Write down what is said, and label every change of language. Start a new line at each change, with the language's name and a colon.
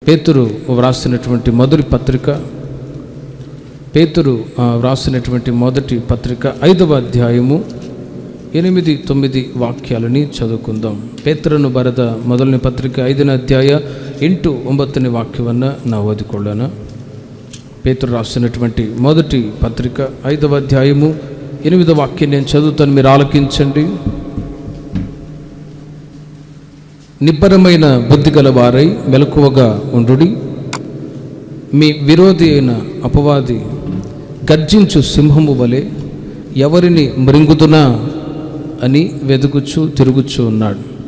Telugu: పేతురు వ్రాసినటువంటి మొదటి పత్రిక, పేతురు వ్రాసినటువంటి మొదటి పత్రిక 5వ అధ్యాయము 8-9 వాక్యాలని చదువుకుందాం.
Kannada: పేతురును ಬರೆದ ಮೊದಲನೇ ಪತ್ರಿಕೆ 5ನೇ ಅಧ್ಯಾಯ 8-9 వాక్యವನ್ನು ನಾವು ಓದಿಕೊಳ್ಳೋಣ.
Telugu: పేతురు రాసినటువంటి మొదటి పత్రిక 5వ అధ్యాయము 8వ వాక్యం నేను చదువుతాను, మీరు ఆలకించండి. నిబ్బరమైన బుద్ధి గల వారై మెలకువగా ఉండుడి. మీ విరోధి అయిన అపవాది గర్జించు సింహము వలె ఎవరిని మృంగుదునా అని వెదుకుచు తిరుగుచూ ఉన్నాడు.